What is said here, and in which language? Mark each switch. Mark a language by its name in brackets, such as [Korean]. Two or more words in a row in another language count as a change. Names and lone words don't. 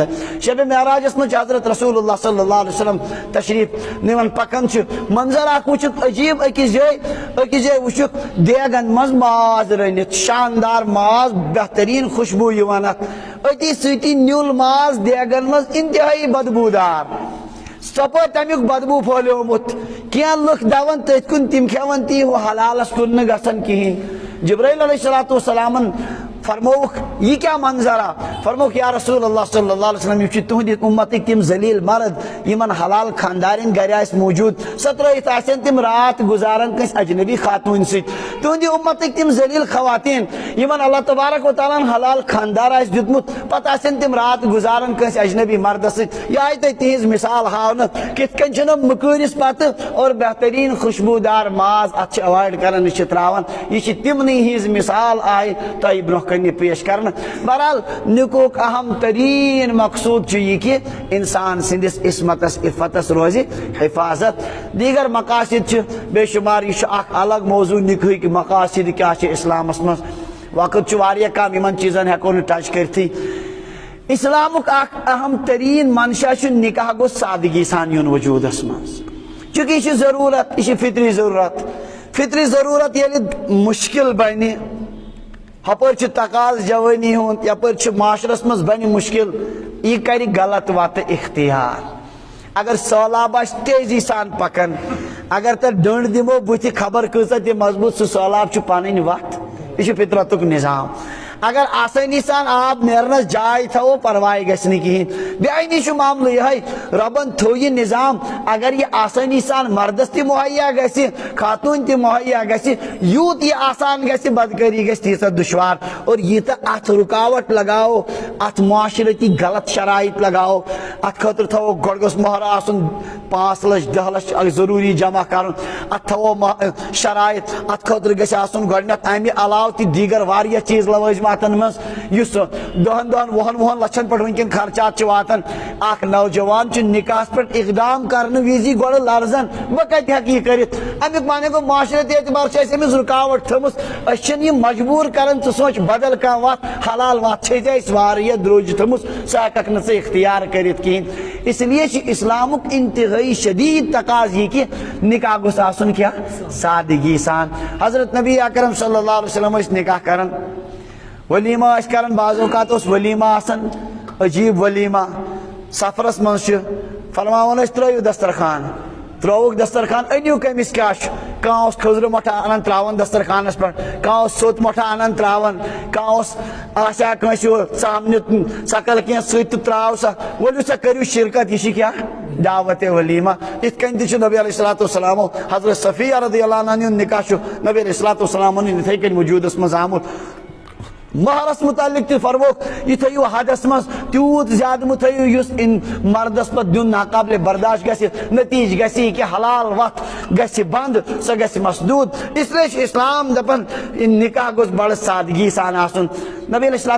[Kashmiri] شب معراجس من حضرت رسول اللہ [Arabic] صلی اللہ علیہ وسلم [Kashmiri] تشریف نوان پکن منظر اخ وچھک عجیب، اکس جائے وچھک دیگن مز ماز رنت، شاندار ماز، بہترین خوشبو یوان اتی ستی نیول ماز دیگن مز انتہائی بدبودار، سپور تمیک بدبو پھولیومت، کیا لکھ دون تت کن تم کھیون تی وہ حلالس کن نہ گژھن کہین۔ جبرائیل [Arabic] علیہ السلام [Kashmiri] فرموک یہ کیا منظرہ، فرموک [Arabic] یا رسول اللہ صلی اللہ علیہ وسلم [Kashmiri] یہ تہندِ امتک تم ذلیل مرد یمن حلال خاندارن گر آس موجود، سترائت آسن تم رات گزارن کس اجنبی خاتون ست، تہندِ امتک تم ذلیل خواتین یمن [Arabic] اللہ تبارک و تعالیٰ [Kashmiri] حلال خاندار آس دیتمت، پتہ آسن تم رات گزارن کس اجنبی مرد ست، یہ آئی تہذ مثال ہاؤن کت کن چھ مکرس پتہ اور بہترین خوشبودار ماز ات اوائڈ کرن تراون، یہ تمنی ہز مثال آئی تہ برہ کن پیش کرنا۔ بہرحال نکوک اہم ترین مقصود یہ کہ انسان سندس عصمتس عفتس روز حفاظت، دیگر مقاصد بے شمار، یہ اخ الگ موضوع [Urdu] نکاح کے مقاصد [Kashmiri] کیا اسلامس مز، وقت واریاہ کم ان چیزن ہیکو نہ ٹچ کرتی۔ اسلامک اخ اہم ترین منشا نکاح گو سادگی سان یون وجودس مز، چونکہ یہ ضرورت، یہ فطری ضرورت، فطری ضرورت یل مشکل بنہ، ہپر تقاض جوانی ہند، یپر معاشرس مز بن مشکل، یہ کر غلط وت اختیار۔ اگر سہلاب آس تیزی سان پکان، اگر تر ڈنڈ دمو بت خبر کۭژاہ تہ مضبوط، سہ سہلاب پنن وت، یہ فطرتک نظام۔ اگر آسانی سان آب نیرنس جائے تھو پرواہ گھن کہین، بیانی معاملہ یہ ربن تھو یہ نظام، اگر یہ آسانی سان مردس تہ مہیا گھ، خاتون تہ مہیا گھ، یوت یہ آسان گھ، بدکاری گھ تیژہ دشوار، اور یہ ات رکاوٹ لگاؤ، ات معاشرتی غلط شرائط لگاؤ، ات خاطر تھو گۄڈٕ گوٚژھ مہر آسُن 5 لچھ 10 لچھ ضروری جمع کرن ات تھو شرائط ات خاطر گژھِ آسُن گۄڈنیتھ امہِ علاوٕ تہِ دیگر واریاہ چیٖز لوٲزماتن منٛز یُس 10-20 لچھن پٮ۪ٹھ وٕنکٮ۪ن خرچات چھِ واتان اکھ نوجوان چھُ نکاحس پٮ۪ٹھ اقدام کرنہٕ وِزِ گۄڈٕ لرزان بہٕ کتہِ ہٮ۪کہٕ یہِ کٔرِتھ امیُک معنی گوٚو معاشرتی اعتبار چھِ اَسہِ أمِس رُکاوٹ تھٲومٕژ أسۍ چھِنہٕ یہِ مجبوٗر کران ژٕ سونٛچ بدل کانٛہہ وتھ حلال وتھ چھے ژےٚ اَسہِ واریاہ درٛوٚج تھٲومٕژ سۄ ہٮ۪ککھ نہٕ ژٕ اختیار کٔرِتھ کِہیٖنۍ اس لیے چھِ اسلامُک انتہٲئی شدیٖد تقاض یہِ کہِ نکاح گوٚژھ آسُن کیٛاہ سادگی سان حضرت نبی اکرم [Arabic] صلی اللہ علیہ وسلم [Kashmiri] ٲسۍ نکاح کران ولیمہ ٲسۍ کران بعض اوقات اوس ولیمہ آسان عجیب ولیمہ سفرس منٛز چھِ فرماوان ٲسۍ ترٲیِو دسترخان ترٛووُکھ دسترخان أنِو کٔمِس کیٛاہ چھُ کانٛہہ اوس خٔزرٕ مۄٹھا انان ترٛاوان دسترخانس پٮ۪ٹھ کانٛہہ اوس سوٚت مۄٹھا انان ترٛاوان کانٛہہ اوس آسہِ ہا کٲنٛسہِ ژامنہِ ژکل کینٛہہ سُہ تہِ ترٛاو سا ؤلِو سا کٔرِو شرکت یہِ چھِ کیٛاہ دعوت ولیمہ یِتھ کٔنۍ تہِ چھُ نبی [Arabic] علیہ الصلوٰتُ والسلامو [Kashmiri] حضرت صفیہ [Arabic] رضی اللہ عنہ [Kashmiri] ہُنٛد نکاح چھُ نبی [Arabic] علیہ الصلوٰتُ والسلامن [Kashmiri] یِتھٕے کٔنۍ وجوٗدس منٛز آمُت مہرس متعلق تہِ فرموکھ یہِ تھٲیِو حدس منٛز تیوٗت زیادٕ مہٕ تھٲیِو یُس مردس پتہٕ دیُن ناقابلِ برداشت گژھِ نتیٖجہٕ گژھِ یہِ کہِ حلال وتھ گژھِ بنٛد سۄ گژھِ مسدوٗد اسلیے چھُ اسلام دپان نکاح گوٚژھ بڑٕ سادگی سان آسُن نبی [Arabic] علیہ الصلوٰتُ